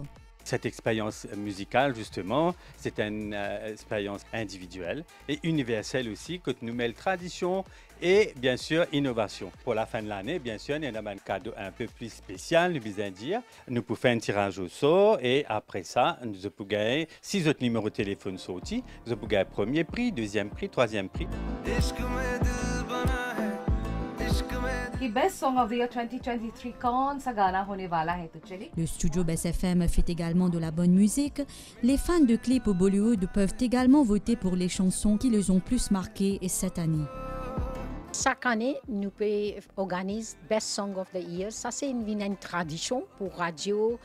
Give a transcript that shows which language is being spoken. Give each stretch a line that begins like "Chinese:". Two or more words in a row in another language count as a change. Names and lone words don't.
French: Cette expérience musicale, justement, c'est une expérience individuelle et universelle aussi, que nous mêlons tradition et bien sûr innovation. Pour la fin de l'année, bien sûr, il y a un cadeau un peu plus spécial, nous besoin dire. Nous pouvons faire un tirage au sort et après ça, nous pouvons gagner 6 autres numéros de téléphone sortis. Nous pouvons gagner premier prix, deuxième prix, troisième prix.
Hindi: कि
English: best song of the year
Hindi: 2023 कौन सा गाना होने वाला है तो चलिए.
French: Le studio Best FM fait également de la bonne musique. Les fans de clips au Bollywood peuvent également voter pour les chansons qui les ont plus marquées cette année. Chaque année, nous organisons Best Song of the Year. Ça, c'est une tradition pour radio.